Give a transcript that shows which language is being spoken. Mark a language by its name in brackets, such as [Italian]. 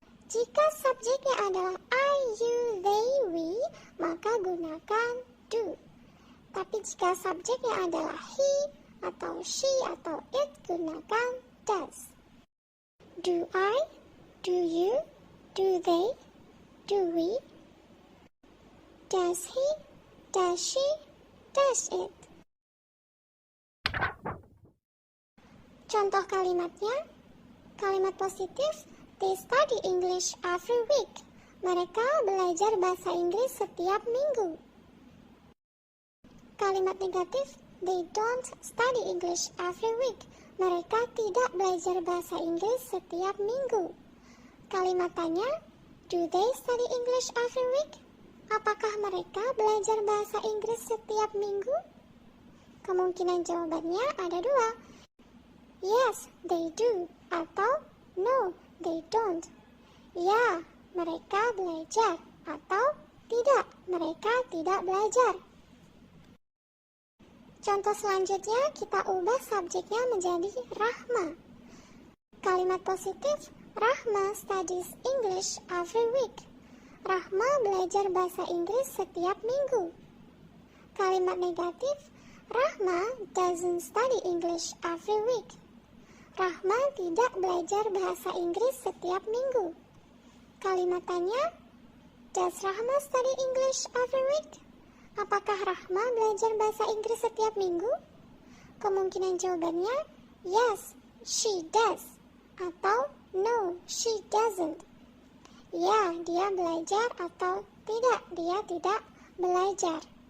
[Indonesian] Jika subjeknya adalah I, you, they, we, maka gunakan do. Tapi jika subjeknya adalah he, atau she, atau it, gunakan does. [English] Do I, do you, do they, do we, does he, does she, does it. [Indonesian] Contoh kalimatnya, kalimat positif, [English] they study English every week. [Indonesian] Mereka belajar bahasa Inggris setiap minggu. Kalimat negatif, [English] they don't study English every week. [Indonesian] Mereka tidak belajar bahasa Inggris setiap minggu. Kalimat tanya, [English] do they study English every week? [Indonesian] Apakah mereka belajar bahasa Inggris setiap minggu? Kemungkinan jawabannya ada dua. [English] Yes, they do. [Indonesian] Atau [English] no, they don't. [Indonesian] Ya, mereka belajar. Atau tidak, mereka tidak belajar. Contoh selanjutnya, kita ubah subjeknya menjadi Rahma. Kalimat positif, [English] Rahma studies English every week. [Indonesian] Rahma belajar bahasa Inggris setiap minggu. Kalimat negatif, [English] Rahma doesn't study English every week. [Indonesian] Rahma tidak belajar bahasa Inggris setiap minggu. Kalimat tanya, [English] does Rahma study English every week? [Indonesian] Apakah Rahma belajar bahasa Inggris setiap minggu? Kemungkinan jawabannya, [English] yes, she does. [Indonesian] Atau [English] no, she doesn't. [Indonesian] Ya, dia belajar atau tidak, dia tidak belajar.